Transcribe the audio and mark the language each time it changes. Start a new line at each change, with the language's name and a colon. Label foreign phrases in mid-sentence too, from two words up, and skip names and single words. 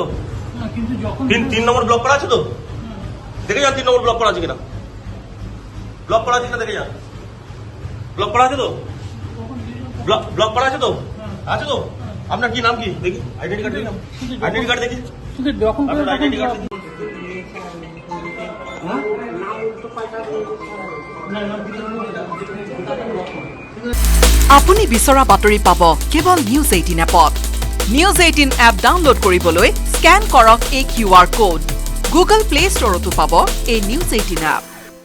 Bangla: 3 নম্বর ব্লক করা আছে তো? দেখে যান 3 নম্বর ব্লক করা আছে কিনা, ব্লক করা আছে কিনা দেখে যান। ব্লক করা আছে তো? ব্লক করা আছে তো? আছে তো? আপনার কি নাম কি দেখি,
English: identity card
Bangla: দেখি,
English: identity card
Bangla: দেখি, আপনার
English: identity card
Bangla: দেখি।
Assamese: আপুনি বিচৰা বাতৰি পাব কেৱল নিউজ 18 এপত। নিউজ 18 এপ ডাউনলোড কৰিবলৈ স্কেন কৰক এই
English: QR code.
Assamese: গুগল প্লে ষ্টৰতো পাব এই নিউজ 18 এপ।